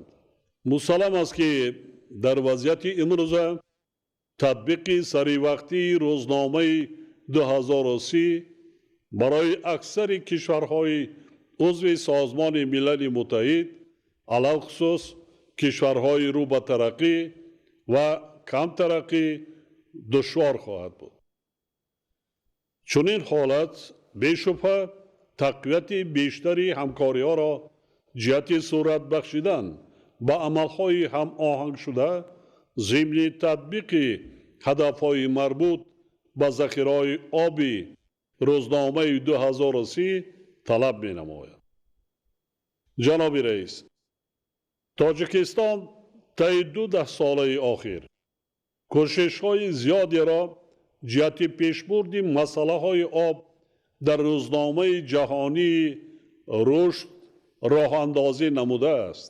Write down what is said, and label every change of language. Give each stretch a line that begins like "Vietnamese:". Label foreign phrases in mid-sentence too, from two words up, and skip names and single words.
Tajik: мусаллам аст ки дар вазъияти имрӯза татбиқи саривақтии рӯзномаи 2030 барои аксари кишварҳои узви Созмони Милали Муттаҳид, алахусус кишварҳои рӯ ба тараққӣ ва камтараққӣ душвор хоҳад буд. чунин ҳолат бешубҳа тақвияти бештари ҳамкориҳоро جهت صورت بخشیدن به عملهای هم آهنگ شده ضمن تطبیق هدفهای مربوط به ذخیره‌های آبی روزنامه 2030 طلب می نماید. جناب رئیس، تاجیکستان طی 12 ساله آخر کوشش‌های زیادی را جهت پیشبرد مسئله‌های آب در روزنامه جهانی رشد راه اندازی نموده است.